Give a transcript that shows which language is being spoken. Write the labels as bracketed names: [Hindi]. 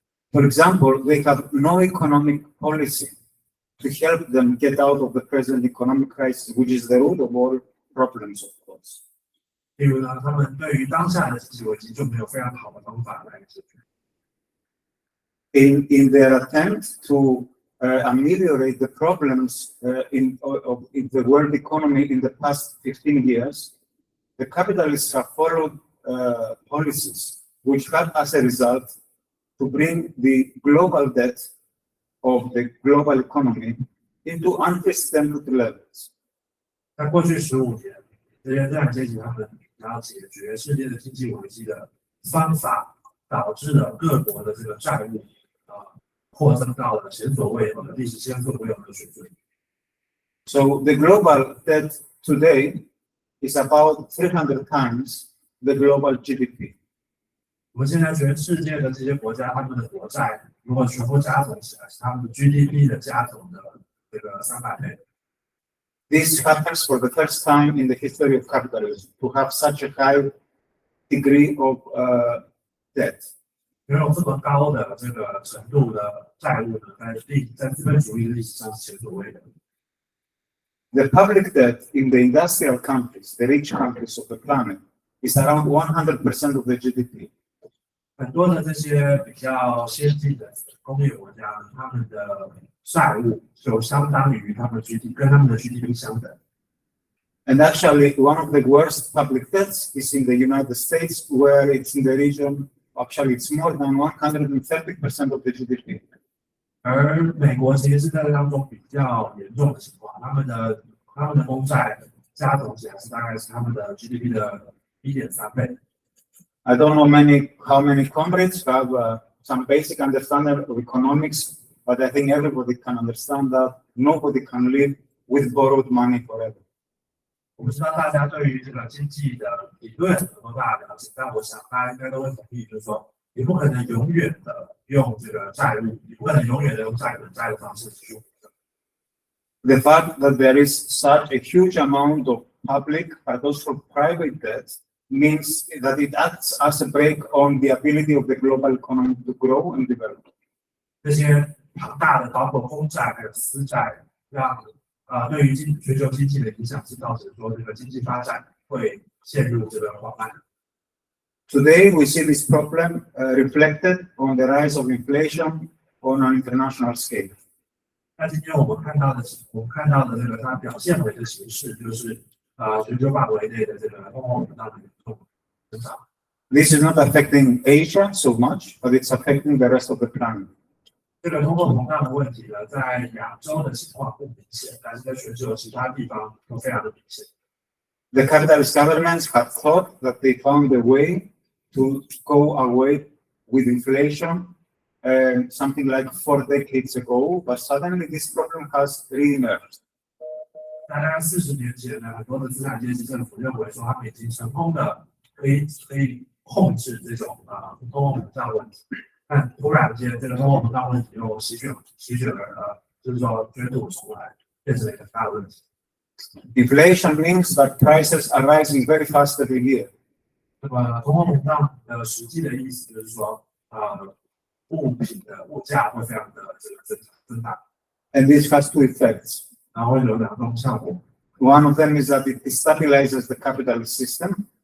[English] For example, they have no economic policy to help them get out of the present economic crisis, which is the root of all problems, of course. [Chinese] 例如呢，他们对于当下的经济危机就没有非常好的方法来解决。 [English] In their attempt to ameliorate the problems in the world economy in the past 15 years, the capitalists have followed policies, which have as a result to bring the global debt of the global economy into unprecedented levels. [Chinese] 在过去15年，这些资产阶级他们想要解决世界的经济危机的方法，导致了各国的这个债务扩增到了前所未有的历史前所未有的水准。 [English] So the global debt today is about 300 times the global GDP. [Chinese] 我们现在全世界的这些国家，他们的国债如果全部加总起来，是他们的 GDP 的加总的这个300倍。 [English] This happens for the first time in the history of capitalism to have such a high degree of debt. [Chinese] 拥有这么高的这个程度的债务呢，在资本主义的历史上是前所未有的。 [English] The public debt in the industrial countries, the rich countries of the planet, is around 100% of the GDP. [Chinese] 很多的这些比较先进的工业国家呢，他们的债务就相当于他们的 GDP， 跟他们的 GDP 相等。 [English] And actually, one of the worst public debts is in the United States, where it's in the region, actually it's more than 130% of the GDP. [Chinese] 而美国其实是在当中比较严重的情况，他们的公债加总起来是大概是他们的 GDP 的1.3倍。 [English] I don't know how many comrades have some basic understanding of economics, but I think everybody can understand that nobody can live with borrowed money forever. [Chinese] 我不知道大家对于这个经济的理论有多大了解，但我想大家应该都会同意，就是说，你不可能永远的用这个债务，你不可能永远的用债的方式去。 [English] The fact that there is such a huge amount of public but also private debt means that it acts as a brake on the ability of the global economy to grow and develop. [Chinese] 这些庞大的包括公债还有私债，让对于全球经济的影响是造成说这个经济发展会陷入这个缓慢。 [English] Today we see this problem reflected on the rise of inflation on an international scale. [Chinese] 那今天我们看到的这个它表现为的形式，就是全球范围内的这个通货膨胀的严重增长。 [English] This is not affecting Asia so much, but it's affecting the rest of the planet. [Chinese] 这个通货膨胀的问题呢，在亚洲的情况不明显，但是在全球其他地方都非常的明显。 [English] The capitalist governments have thought that they found a way to go away with inflation something like 4 decades ago, but suddenly this problem has re-emerged. [Chinese] 大概40年前呢，很多的资产阶级政府认为说，他们已经成功的可以控制这种通货膨胀问题，但突然间这个通货膨胀问题又席卷了，就是说卷土重来，变成了一个大的问题。 [English] Inflation means that prices are rising very fast every year. [Chinese] 那么通货膨胀的实际的意思就是说，物品的物价会非常的这个增大。 [English] And this has two effects. [Chinese] 然后会有2种效果。 [English] One of them is that it stabilizes the capitalist system.